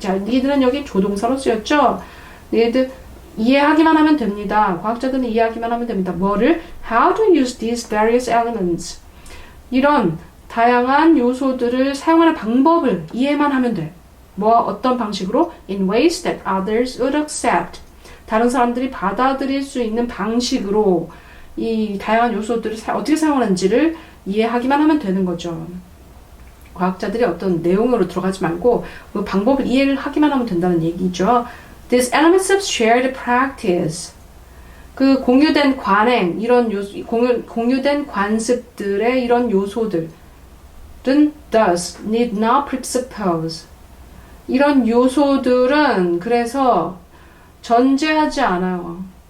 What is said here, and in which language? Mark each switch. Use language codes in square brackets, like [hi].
[ko] 자, need는 여기 조동사로 쓰였죠? need 이해하기만 하면 됩니다. 과학자들은 이해하기만 하면 됩니다. 뭐를? [en] How to use these various elements. [ko] 이런 다양한 요소들을 사용하는 방법을 이해만 하면 돼. 어떤 방식으로? [en] In ways that others would accept. [ko] 다른 사람들이 받아들일 수 있는 방식으로 이 다양한 요소들을 어떻게 사용하는지를 이해하기만 하면 되는 거죠. 과학자들이 어떤 내용으로 들어가지 말고 그 방법을 이해를 하기만 하면 된다는 얘기죠. [en] These elements of shared practice. [ko] 그 공유된 관행, 이런 공유된 관습들의 이런 요소들은 [en] thus need not presuppose. [ko] 이런 요소들은 그래서 전제하지 않아요.